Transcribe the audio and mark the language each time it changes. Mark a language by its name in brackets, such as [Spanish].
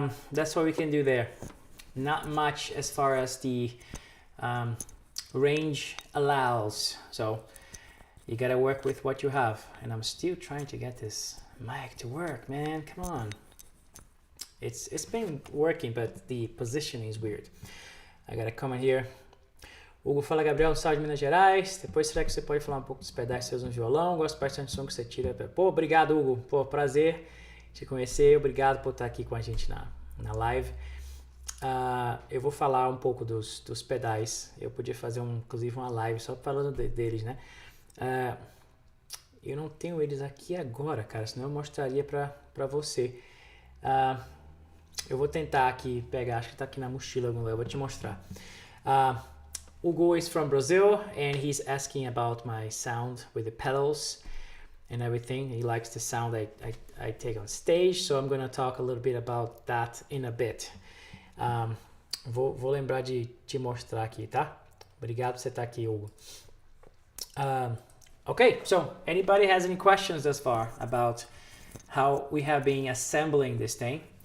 [English] That's what we can do there. Not much as far as the range allows. So you gotta work with what you have. And I'm still trying to get this mic to work, man. Come on. It's been working, but the positioning is weird. I gotta comment here. [Portuguese] Hugo fala, Gabriel, sal de Minas Gerais. Depois, será que você pode falar um pouco dos pedais seus no violão? Gosto bastante do som que você tira. Pô, obrigado, Hugo. Pô, prazer te conhecer. Obrigado por estar aqui com a gente na live. Eu vou falar um pouco dos pedais. Eu podia fazer inclusive uma live só falando deles, né? Eu não tenho eles aqui agora, cara, senão eu mostraria pra você. Eu vou tentar aqui pegar, acho que tá aqui na mochila algum lugar, eu vou te mostrar. [English] Hugo is from Brazil and he's asking about my sound with the pedals and everything. He likes the sound I take on stage, so I'm going to talk a little bit about that in a bit. [Portuguese] Vou lembrar de te mostrar aqui, tá? Obrigado por você estar aqui, Hugo. [English] Okay, so anybody has any questions thus far about how we have been assembling this thing?